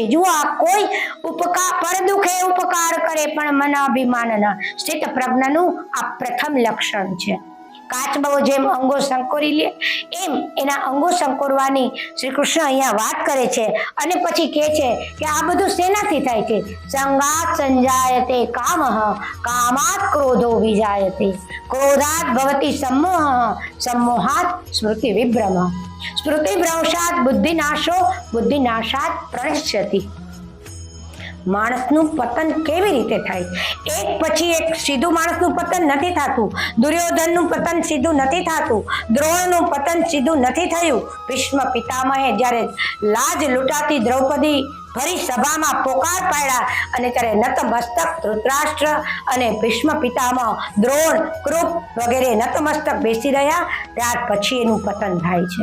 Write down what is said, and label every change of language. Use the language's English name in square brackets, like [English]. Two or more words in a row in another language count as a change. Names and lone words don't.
[Gujarati] જુઓ, આ કોઈ ઉપકાર પર દુખે ઉપકાર કરે પણ મન અભિમાન ન, સ્થિત પ્રજ્ઞનું આ પ્રથમ લક્ષણ છે. કાચબો જેમ અંગો સંકોરી લે એમ એના અંગો સંકોરવાની શ્રી કૃષ્ણ અહીંયા વાત કરે છે. અને પછી કહે છે કે આ બધું શેનાથી થાય છે? [Sanskrit] સંગાત સંજાયતે કામઃ, કામાત ક્રોધો વિજાયતે, ક્રોધાત ભવતિ सम्मोह, सम्मोहात स्मृति विभ्रम, स्मृति भ्रंशात बुद्धिनाशो, बुद्धिनाशात प्रणश्यति. [Gujarati] માણસનું પતન કેવી રીતે થાય? એક પછી એક સીધું માણસનું પતન નથી થતું. દુર્યોધનનું પતન સીધું નથી થતું. દ્રોણનું પતન સીધું નથી થયું. ભીષ્મ પિતામહે જ્યારે લાજ લૂંટાતી દ્રૌપદી ફરી સભામાં પોકાર પાડ્યા અને ત્યારે નતમસ્તક ધૃતરાષ્ટ્ર અને ભીષ્મ પિતામહ, દ્રોણ, કૃપ વગેરે નતમસ્તક બેસી રહ્યા, ત્યાર પછી એનું પતન થાય છે.